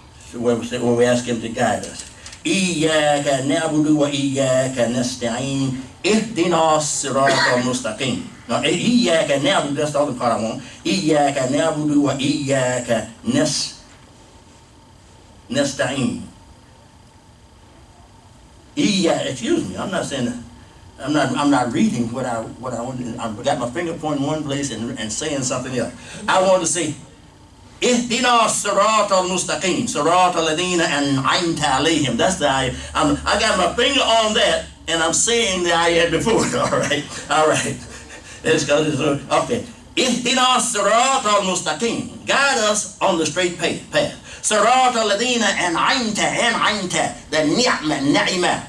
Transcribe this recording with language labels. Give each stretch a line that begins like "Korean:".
English: So when we ask him to guide us.
Arabic: إياك نعبد وإياك نستعين اهدنا الصراط المستقيم.
English: Now,
Arabic: إياك نعبد,
English: that's the other part I want.
Arabic: إياك نعبد وإياك نستعين.
English: Excuse me, I'm not saying that. I'm not reading what I want. I've got my finger pointing one place and saying something else. I want to say,
Arabic: اهدنا الصراط المستقيم صراط الذين أنعمت عليهم.
English: That's the ayah. I got my finger on that and I'm saying the ayah before. All right. Okay.
Arabic: اهدنا الصراط المستقيم.
English: Guide us on the straight path.
Arabic: صراط الذين أنعمت. The ni'mah.